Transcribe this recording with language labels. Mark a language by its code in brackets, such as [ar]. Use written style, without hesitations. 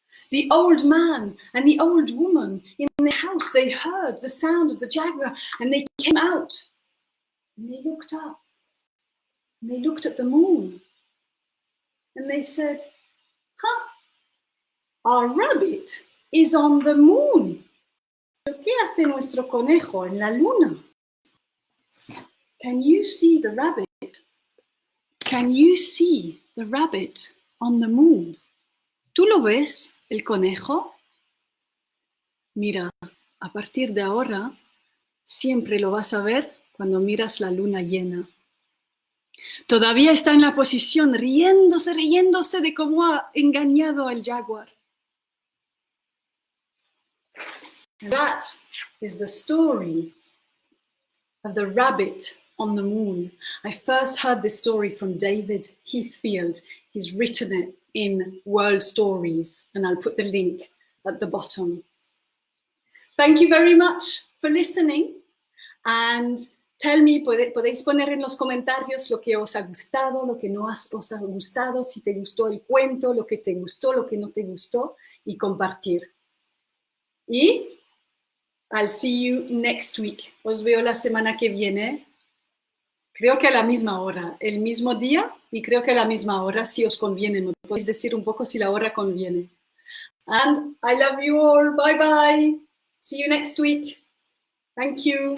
[en] The old man and the old woman in the house, they heard the sound of the jaguar, and they came out and they looked up and they looked at the moon and they said, our rabbit is on the moon. [es] ¿Qué hace nuestro conejo en la luna? [en] Can you see the rabbit? Can you see the rabbit on the moon? [es] ¿Tú lo ves, el conejo? Mira, a partir de ahora, siempre lo vas a ver cuando miras la luna llena. Todavía está en la posición, riéndose de cómo ha engañado al jaguar. [en] That is the story of the rabbit on the moon. I first heard this story from David Heathfield. He's written it in World Stories, and I'll put the link at the bottom. Thank you very much for listening, and tell me, [es] podéis poner en los comentarios lo que os ha gustado, lo que no os ha gustado, si te gustó el cuento, lo que te gustó, lo que no te gustó, y compartir. [en] Y I'll see you next week. [es] Os veo la semana que viene. Creo que a la misma hora, el mismo día, y creo que a la misma hora, si os conviene. Me podéis decir un poco si la hora conviene. [en] And I love you all. Bye bye. See you next week. Thank you.